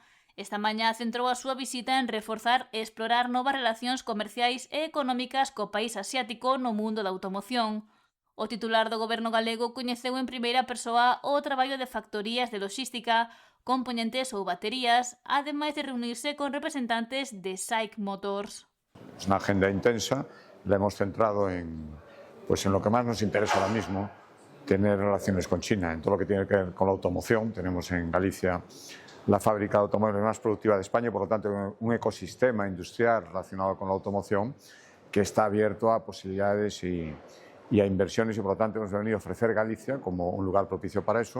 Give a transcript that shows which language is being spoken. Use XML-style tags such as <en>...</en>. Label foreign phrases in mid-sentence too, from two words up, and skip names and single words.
<gl>Esta mañá centrou a súa visita en reforzar e explorar novas relacións comerciais e económicas co país asiático no mundo da automoción. O titular do goberno galego coñeceu en primeira persoa o traballo de factorías de logística, componentes ou baterías, ademais de reunirse con representantes de SAIC Motors.</gl> <es>Es una agenda intensa, la hemos centrado en lo que más nos interesa ahora mismo, tener relaciones con China, en todo lo que tiene que ver con la automoción. Tenemos en Galicia la fábrica de automóviles más productiva de España, por lo tanto un ecosistema industrial relacionado con la automoción que está abierto a posibilidades y a inversiones, y por lo tanto hemos venido a ofrecer Galicia como un lugar propicio para eso.</es>